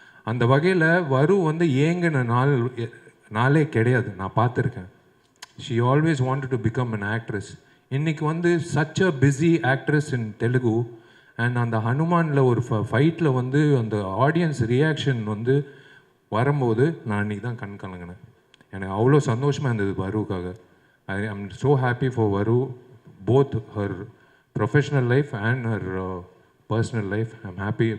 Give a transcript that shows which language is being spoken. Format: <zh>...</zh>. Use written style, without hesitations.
<ta>அந்த வகையில் வந்து ஏங்கின நாளே கிடையாது. நான் பார்த்துருக்கேன்.</ta> <en>she always wanted to become an actress.</en> <ta>இன்றைக்கி வந்து</ta> <en>such a busy actress in Telugu.</en> <ta>And அந்த ஹனுமானில் ஒரு ஃபைட்டில் வந்து அந்த ஆடியன்ஸ் ரியாக்ஷன் வந்து வரும்போது நான் அன்றைக்கி தான் கண் கலங்கினேன். எனக்கு அவ்வளோ சந்தோஷமாக இருந்தது வருவுக்காக.</ta> <en>I am so happy for Varu, both her professional life and her personal life. I'm happy.</en>